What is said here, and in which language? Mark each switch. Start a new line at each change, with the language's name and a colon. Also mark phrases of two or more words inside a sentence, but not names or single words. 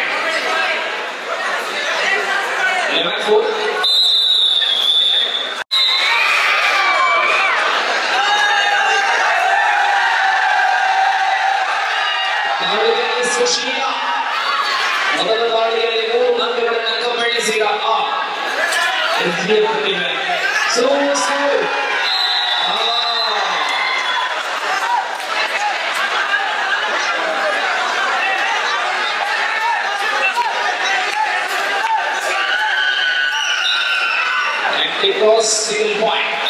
Kannada: 11-4 सुशीला ಮೊದಲ ದಾಳಿಯಲ್ಲಿ 3 ಅಂಕಗಳನ್ನು ಕಬಳಿಸಿದ SDM ಪ್ರತಿಭೆ so
English: and it was single point.